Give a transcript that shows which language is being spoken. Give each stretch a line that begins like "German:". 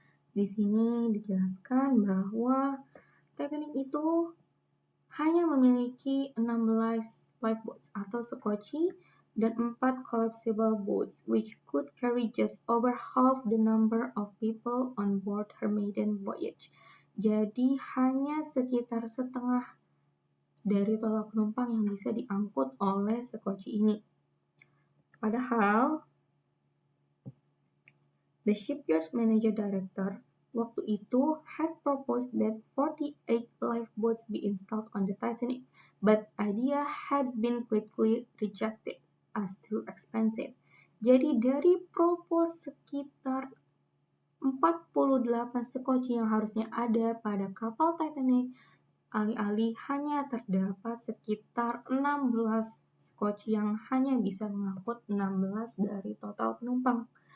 Indonesian: Di sini dijelaskan bahwa Titanic itu hanya memiliki 16 lifeboats atau sekoci dan 4 collapsible boats,
English: which could carry just over half the number of people on board her maiden voyage.
Indonesian: Jadi hanya sekitar setengah dari total penumpang yang bisa diangkut oleh sekoci ini. Padahal,
English: the shipyard's manager director
Indonesian: waktu itu
English: had proposed that 48 lifeboats be installed on the Titanic, but idea had been quickly rejected as too expensive.
Indonesian: Jadi dari propose sekitar 48 sekoci yang harusnya ada pada kapal Titanic, alih-alih hanya terdapat sekitar 16 sekoci yang hanya bisa mengangkut 16 dari total penumpang.